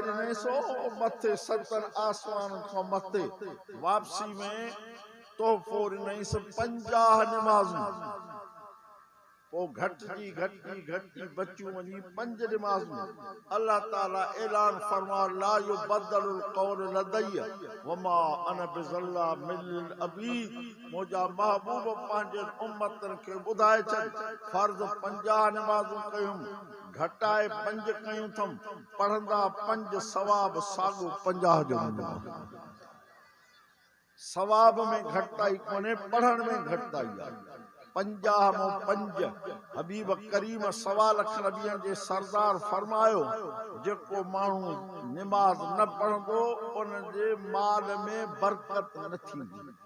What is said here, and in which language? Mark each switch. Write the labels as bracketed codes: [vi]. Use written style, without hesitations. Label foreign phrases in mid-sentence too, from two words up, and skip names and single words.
[sd] ॾिने सो मथे 7 आसमान खां मथे वापसी में तोहफ़ो ॾिनईसि 50 निमाज़ूं पोइ घटि बचियूं वञी 5 निमाज़ूं अल्लाह ताला ऐलान फरमायो [ar] لا يبدل القول لدي وما أنا بظلام للعبيد [sd] मुंहिंजा महबूब पंहिंजे उम्मतनि खे ॿुधाए छॾ फर्ज़ 50 निमाज़ूं कयूं घटाए 5 कयूं अथमि पढ़ंदा 5 सवाब साॻियो 50 जो सवाब में घटाई कोन्हे पढ़ण में घटाई आहे 50 में 5 हबीब करीम 1.25 लख नबियनि जे सरदार फरमायो जेको माण्हू निमाज़ न पढ़ंदो उन जे माल में बरकत न थींदी